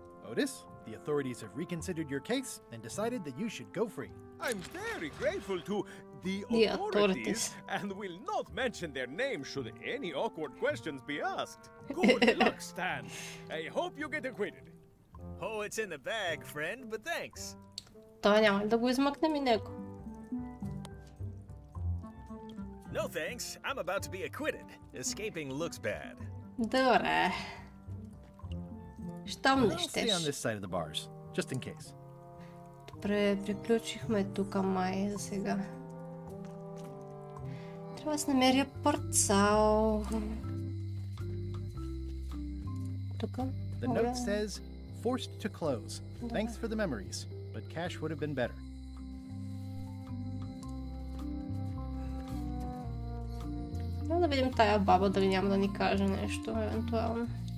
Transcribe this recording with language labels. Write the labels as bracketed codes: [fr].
[en] Otis, the authorities have reconsidered your case and decided that you should go free. I'm very grateful to the authorities and will not mention their names should any awkward questions be asked. Good luck, Stan. I hope you get acquitted. Oh, it's in the bag, friend, but thanks. [bg] Той няма да го измъкнем и него. [en] No thanks. I'm about to be acquitted. Escaping looks bad. [bg] Добре. Щом не [en] I'll stay on [bg] щеш. [en] this side of the bars, just in case. [bg] Добре, приключихме тук май за сега. Трябва да се намеря парцал. Тук. [en] The note says, forced to close. Thanks for the memories, but cash would have been better. [bg] Трябва да видим тая баба, дали няма да ни каже нещо, евентуално.